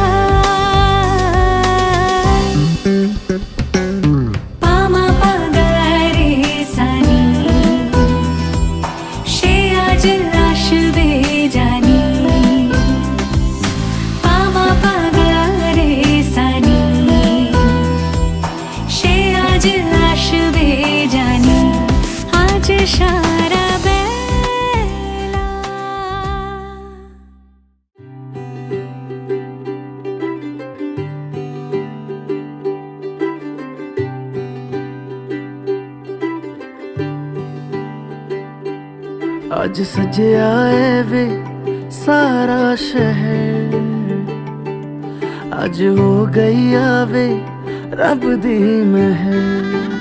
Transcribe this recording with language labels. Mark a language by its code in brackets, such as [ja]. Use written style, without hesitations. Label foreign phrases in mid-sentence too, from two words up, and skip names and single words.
[bn] যায় পামা পাগারে সানি সে আজ আসবে জানি পামা পাগারে সানি সে আজ আসবে জানি আজ সারা বেলা [pa] ਅੱਜ ਸਜਿਆ ਏ ਵੇ ਸਾਰਾ ਸ਼ਹਿਰ ਅੱਜ ਹੋ ਗਈ ਆਵੇ ਰੱਬ ਦੀ ਮਹਿਰ